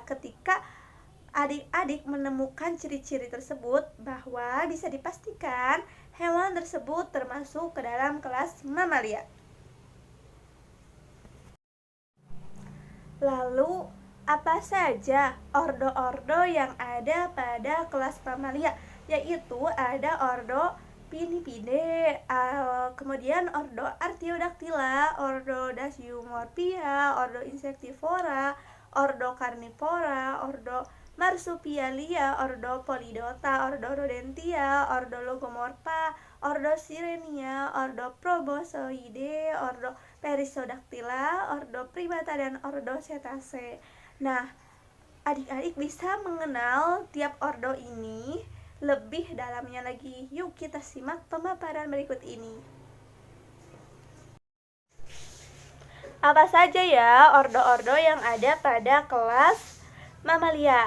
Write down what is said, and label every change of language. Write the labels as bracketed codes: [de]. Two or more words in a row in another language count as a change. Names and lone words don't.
[id] Ketika adik-adik menemukan ciri-ciri tersebut, bahwa bisa dipastikan hewan tersebut termasuk ke dalam kelas mamalia. Lalu, apa saja ordo-ordo yang ada pada kelas mamalia? Yaitu ada ordo Pinnipidae, kemudian ordo Artiodactyla, ordo Dasyumorphia, ordo Insectivora, ordo Carnivora, ordo Marsupialia, ordo Polydota, ordo Rodentia, ordo Logomorpha, ordo Sirenia, ordo Proboscoideae, ordo Perissodactyla, ordo Primata, dan ordo Cetacea. Nah, adik-adik bisa mengenal tiap ordo ini lebih dalamnya lagi. Yuk kita simak pemaparan berikut ini. Apa saja ya ordo-ordo yang ada pada kelas mamalia?